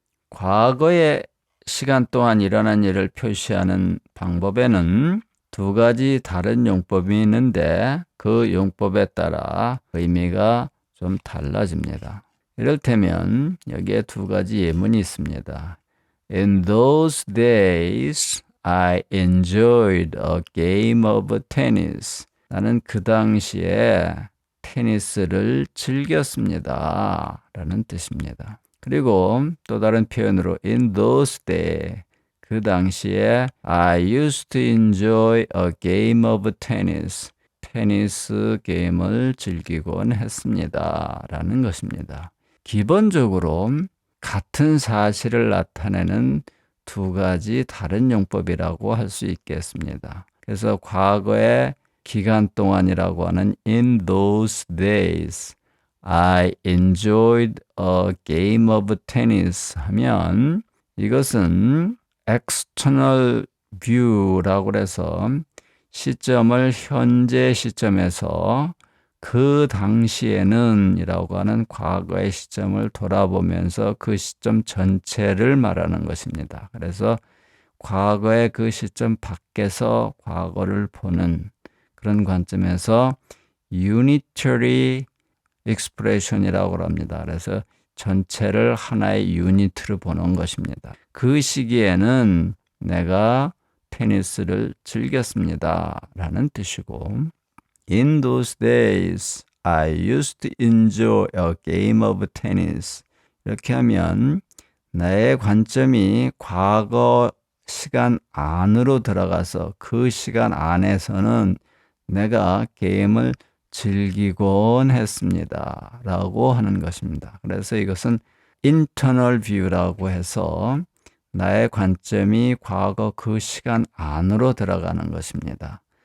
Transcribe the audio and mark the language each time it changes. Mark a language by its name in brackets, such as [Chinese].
[Korean] 과거의 시간 동안 일어난 일을 표시하는 방법에는 두 가지 다른 용법이 있는데, 그 용법에 따라 의미가 좀 달라집니다. 이를테면 여기에 두 가지 예문이 있습니다. [English] In those days, I enjoyed a game of tennis. [Korean] 나는 그 당시에 테니스를 즐겼습니다. 라는 뜻입니다. 그리고 또 다른 표현으로 [English] in those days, [Korean] 그 당시에 [English] I used to enjoy a game of tennis. [Korean] 테니스 게임을 즐기곤 했습니다. 라는 것입니다. 기본적으로 같은 사실을 나타내는 두 가지 다른 용법이라고 할 수 있겠습니다. 그래서 과거의 기간 동안이라고 하는 [English] in those days, I enjoyed a game of tennis [Korean] 하면 이것은 [English] external view [Korean] 라고 해서 시점을 현재 시점에서 그 당시에는 이라고 하는 과거의 시점을 돌아보면서 그 시점 전체를 말하는 것입니다. 그래서 과거의 그 시점 밖에서 과거를 보는 그런 관점에서 [English] unitary expression [Korean] 이라고 합니다. 그래서 전체를 하나의 유니트로 보는 것입니다. 그 시기에는 내가 테니스를 즐겼습니다. 라는 뜻이고, [English] in those days, I used to enjoy a game of tennis. [Korean] 이렇게 하면 나의 관점이 과거 시간 안으로 들어가서 그 시간 안에서는 내가 게임을 즐기곤 했습니다. 라고 하는 것입니다. 그래서 이것은 [English] internal view [Korean] 라고 해서 나의 관점이 과거 그 시간 안으로 들어가는 것입니다.